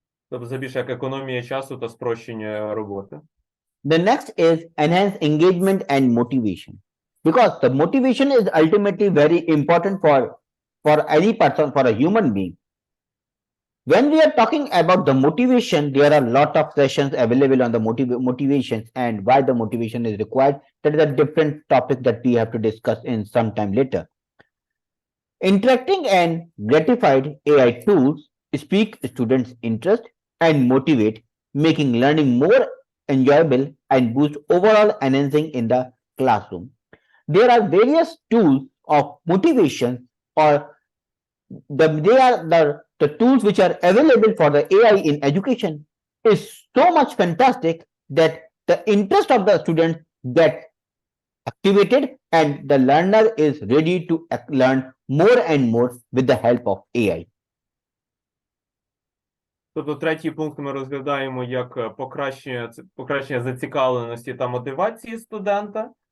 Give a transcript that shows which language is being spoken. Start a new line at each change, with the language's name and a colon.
Ukrainian: Тобто це більше як економія часу та спрощення роботи.
English: The next is enhance engagement and motivation, because the motivation is ultimately very important for any person, for a human being. When we are talking about the motivation, there are a lot of sessions available on the motivations and why the motivation is required. That is a different topic that we have to discuss in some time later. Interacting and gratified AI tools speak students' interest and motivate, making learning more enjoyable and boost overall enhancing in the classroom. There are various tools of motivation, or they are the tools which are available for the AI in education is so much fantastic that the interest of the student get activated and the learner is ready to learn more and more with the help of AI.
Ukrainian: Тобто третій пункт ми розглядаємо як покращення зацікавленості та мотивації студента.